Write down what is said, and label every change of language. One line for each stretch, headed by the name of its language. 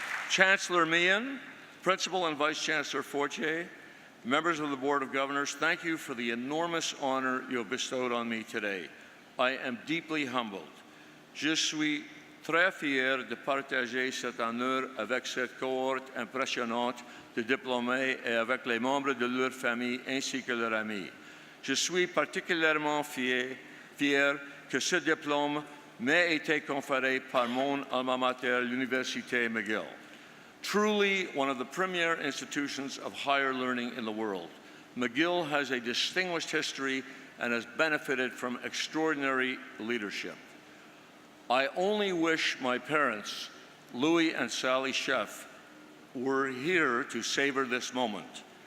English: Chancellor Meehan, Principal and Vice Chancellor Fortier, members of the Board of Governors, thank you for the enormous honor you have bestowed on me today. I am deeply humbled.
French: Je suis très fier de partager cet honneur avec cette cohorte impressionnante de diplômés et avec les membres de leur famille ainsi que leurs amis. Je suis particulièrement fier que ce diplôme m'ait été conféré par mon alma mater, l'Université McGill.
English: Truly one of the premier institutions of higher learning in the world, McGill has a distinguished history and has benefited from extraordinary leadership. I only wish my parents, Louis and Sally Sheff, were here to savor this moment.